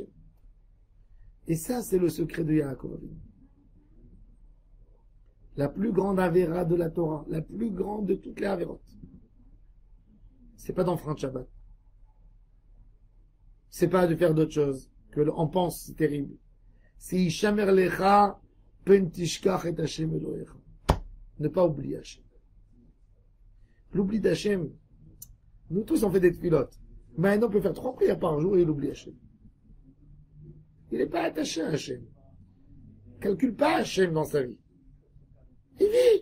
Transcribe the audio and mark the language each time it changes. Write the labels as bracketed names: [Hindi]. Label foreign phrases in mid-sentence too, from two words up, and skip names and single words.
[French] Et ça, c'est le secret de Yaakov Avinu. La plus grande avéra de la Torah, la plus grande de toutes les avérotes. C'est pas d'enfreindre Shabbat. C'est pas de faire d'autres choses que on pense c'est terrible. [Hebrew] C'est השמר לך פן תשכח את השם אלהיך. [French] Ne pas oublier Hashem. L'oubli d'Hachem. Nous tous on fait des tfilotes. Mais un homme peut faire 3 prières par jour et il oublie Hashem. Il n'est pas attaché à Hashem. Calcule pas Hashem dans sa vie. Il vit.